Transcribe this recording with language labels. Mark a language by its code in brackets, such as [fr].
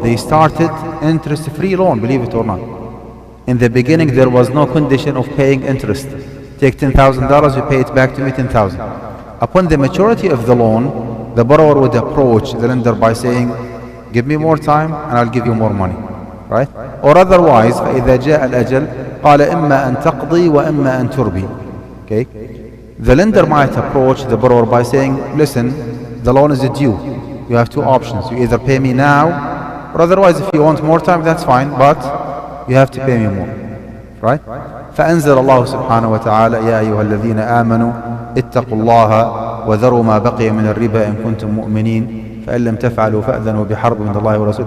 [en] They started interest-free loan, believe it or not. In the beginning, there was no condition of paying interest. Take $10,000, you pay it back to me, 10,000. Upon the maturity of the loan, the borrower would approach the lender by saying, give me more time and I'll give you more money. Right? Or otherwise, [ar] فإذا جاء الأجل قال إما أن تقضي وإما أن تربي. [en] Okay? The lender might approach the borrower by saying, listen, the loan is due. You have two options. You either pay me now, or otherwise if you want more time, that's fine, but you have to pay me more. Right? [ar] فأنزل الله سبحانه وتعالى يا أيها الذين آمنوا اتقوا الله وذروا ما بقي من الربا إن كنتم مؤمنين فإن لم تفعلوا فأذنوا بحرب من الله ورسوله.